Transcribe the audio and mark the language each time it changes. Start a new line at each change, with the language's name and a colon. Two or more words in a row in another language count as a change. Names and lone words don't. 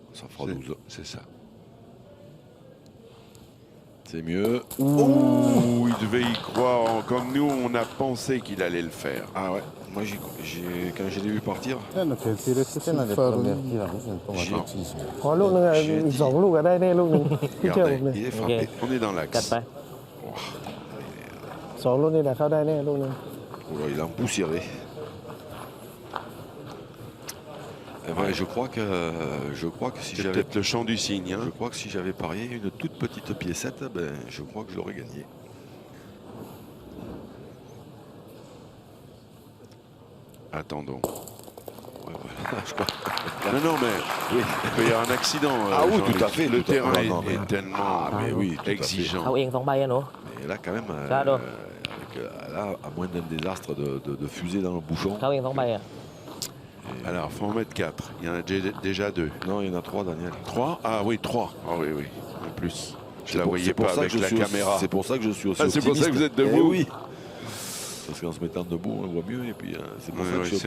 French: Ça fera 12. C'est ça. C'est mieux. Ouh, il devait y croire. Comme nous, on a pensé qu'il allait le faire. Ah ouais. Moi, quand je l'ai vu partir, C'était dans les premières tirs, c'est un automatisme.
Thai: ขอลูกนึงอ่ะอีก2 ลูกก็ได้แน่ลูกนึงพี่เชื่อผมเลย
French: il est frappé. On est dans
Thai: กัด
French: l'axe.
Thai: ไป 2 ลูกนี่แหละเข้าได้แน่ลูกนึง
French: Oh là, il a empoussiéré. Eh ben, je crois que si C'est j'avais peut-être le chant du cygne. Hein. Je crois que si j'avais parié une toute petite piécette, ben, je crois que je l'aurais gagné. Attendons. Ouais, voilà, je crois. Non, mais Oui. il peut y avoir un accident. Ah oui, Jean-Luc. tout à fait. Le tout à fait. terrain Non, est tellement mais oui, tout à fait. exigeant.
Thai: เอาเอง2 ใบอะหนู
French: Mais là, quand même, Claro. là, à moins d'un désastre de fusée dans le bouchon.
Thai: เขาเอง2 ใบอะ
French: Alors, il faut en mettre 4. Il y en a déjà 2. Non, il y en a 3, Daniel. 3 Ah oui, 3. Ah oui, oui. En plus. Je la voyais pas avec la caméra. C'est pour ça que je suis aussi Ah, c'est pour ça que vous êtes debout. Eh oui. Parce qu'en se mettant debout, on voit mieux. Et puis, c'est pour Oui, ça que oui, je suis